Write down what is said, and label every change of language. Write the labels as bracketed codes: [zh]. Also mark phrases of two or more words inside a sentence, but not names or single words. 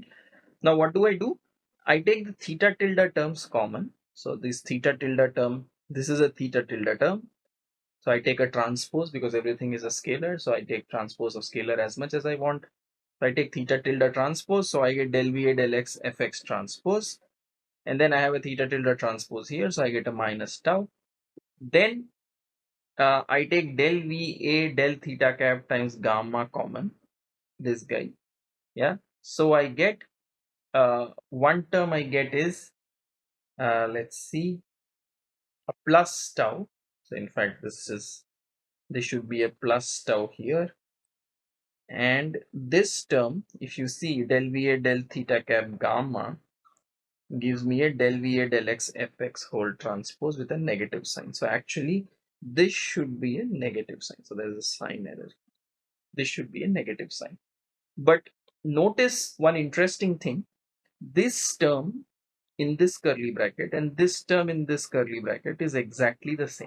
[en] Now what do? I take the theta tilde terms common. So this theta tilde term, this is a theta tilde term. So I take a transpose because everything is a scalar. So I take transpose of scalar as much as I want. So I take theta tilde transpose. So I get del VA del X fx transpose. And then I have a theta tilde transpose here. So I get a minus tau. Then I take del VA del theta cap times gamma common. This guy. Yeah. So I get one term I get is, let's see, a plus tau. So in fact, this should be a plus tau here. And this term, if you see, del VA del theta cap gamma gives me a del VA del X fx whole transpose with a negative sign. So actually, this should be a negative sign. So there's a sign error. This should be a negative sign. But notice one interesting thing. This term in this curly bracket and this term in this curly bracket is exactly the same.